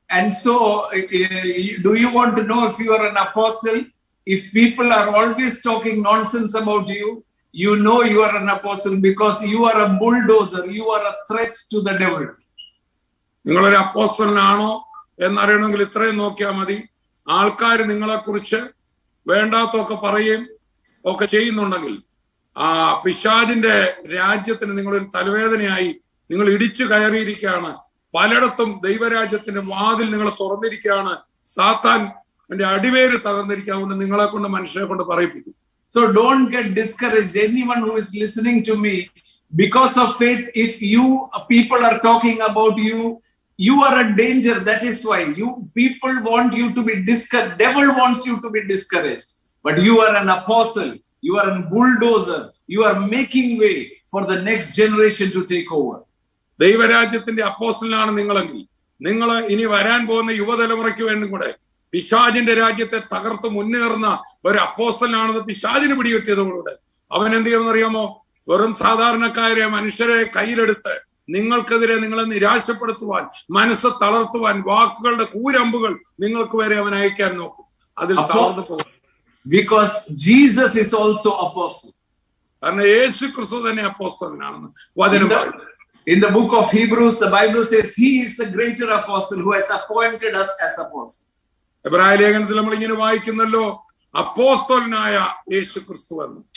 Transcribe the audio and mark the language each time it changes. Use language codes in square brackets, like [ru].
[en] And so, do you want to know if you are an apostle? If people are always talking nonsense about you, you know you are an apostle because you are a bulldozer. You are a threat to the devil. [ml] നിങ്ങളൊരു അപ്പോസ്തലനാണോ എന്നറിയണമെങ്കിൽ ഇത്രയും നോക്കിയാൽ മതി. ആൾക്കാർ നിങ്ങളെ കുറിച്ച് വേണ്ടാത്തൊക്കെ പറയുകയും ഒക്കെ ചെയ്യുന്നുണ്ടെങ്കിൽ ആ പിശാചിന്റെ രാജ്യത്തിന് നിങ്ങളൊരു തലവേദനയായി നിങ്ങൾ ഇടിച്ചു കയറിയിരിക്കുകയാണ്. പലയിടത്തും ദൈവരാജ്യത്തിന്റെ വാതിൽ നിങ്ങൾ തുറന്നിരിക്കുകയാണ്. സാത്താൻ എന്റെ അടിവേര് തകർന്നിരിക്കാവുന്ന നിങ്ങളെ കൊണ്ട് മനുഷ്യരെ കൊണ്ട് പറയിപ്പിക്കും. [en] So don't get discouraged. Anyone who is listening to me, because of faith, if people are talking about you, you are a danger. That is why people want you to be discouraged. Devil wants you to be discouraged. But you are an apostle. You are a bulldozer. You are making way for the next generation to take over. [ml] ദൈവരാജ്യത്തിന്റെ അപ്പോസ്തലനാണ് നിങ്ങളെങ്കിൽ നിങ്ങൾ ഇനി വരാൻ പോകുന്ന യുവതലമുറയ്ക്ക് വേണ്ടി കൂടെ പിശാചിന്റെ രാജ്യത്തെ തകർത്ത് മുന്നേറുന്ന ഒരു അപ്പോസ്തലനാണെന്ന് പിശാചിന് പിടികിട്ടിയതോടുകൂടെ അവൻ എന്ത് ചെയ്യുമെന്നറിയാമോ? വെറും സാധാരണക്കാരെ മനുഷ്യരെ കയ്യിലെടുത്ത് നിങ്ങൾക്കെതിരെ നിങ്ങളെ നിരാശപ്പെടുത്തുവാൻ, മനസ്സ് തളർത്തുവാൻ, വാക്കുകളുടെ കൂരമ്പുകൾ നിങ്ങൾക്ക് വരെ അവൻ അയക്കാൻ നോക്കും. അതിൽ തളർന്നു പോകും. [en] Because Jesus is also apostle. [ml] കാരണം യേശു ക്രിസ്തു തന്നെ അപ്പോസ്തലനാണെന്ന് വചനം പറയുന്നു. [en] In the book of Hebrews, the Bible says he is the greater apostle who has appointed us as apostles. [ml] എബ്രായ ലേഖനത്തിൽ നമ്മൾ ഇങ്ങനെ വായിക്കുന്നല്ലോ, അപ്പോസ്തലനായ യേശു ക്രിസ്തു എന്ന്.